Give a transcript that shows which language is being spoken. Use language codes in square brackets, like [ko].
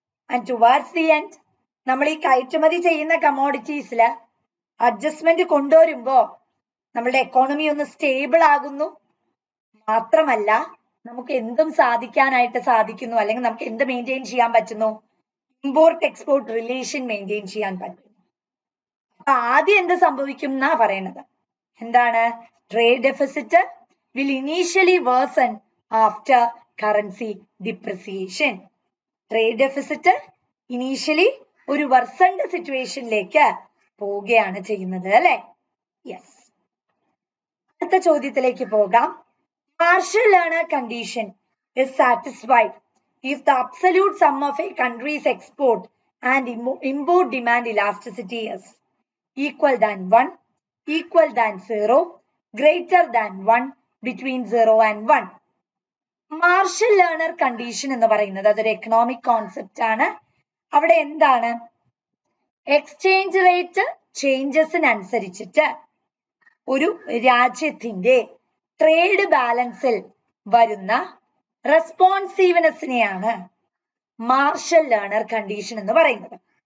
[en] and towards the end [ml] നമ്മൾ ഈ കയറ്റുമതി ചെയ്യുന്ന കമോഡിറ്റീസില് അഡ്ജസ്റ്റ്മെന്റ് കൊണ്ടുവരുമ്പോ നമ്മളുടെ എക്കോണമി ഒന്ന് സ്റ്റേബിൾ ആകുന്നു. മാത്രമല്ല നമുക്ക് എന്തും സാധിക്കാനായിട്ട് സാധിക്കുന്നു, അല്ലെങ്കിൽ നമുക്ക് എന്ത് മെയിൻറ്റെയിൻ ചെയ്യാൻ പറ്റുന്നു? ഇമ്പോർട്ട് എക്സ്പോർട്ട് റിലേഷൻ മെയിൻറ്റെയിൻ ചെയ്യാൻ പറ്റുന്നു. അപ്പൊ ആദ്യം എന്ത് സംഭവിക്കും എന്നാ പറയുന്നത്? എന്താണ്? [en] Trade deficit will initially worsen after currency depreciation. Trade deficit initially [ml] ഒരു [en] worsened situation [ml] ലേക്ക് പോവുകയാണ് ചെയ്യുന്നത് അല്ലെ? യെസ്. അടുത്ത ചോദ്യത്തിലേക്ക് പോകാം. [en] Marshall Lerner condition is satisfied if the absolute sum of a country's export and import demand elasticity is equal than 1, equal than 0, greater than 1, between 0 and 1. [ml] Marshal learner condition എന്ന് പറയുന്നത് അതൊരു economic concept ആണ്. അവിടെ എന്താണ്? Exchange rate ചേഞ്ചസിനനുസരിച്ചിട്ട് ഒരു രാജ്യത്തിന്റെ trade ബാലൻസിൽ വരുന്ന റെസ്പോൺസീവ്നെസ്സിനെയാണ് marshal learner condition എന്ന് പറയുന്നത്.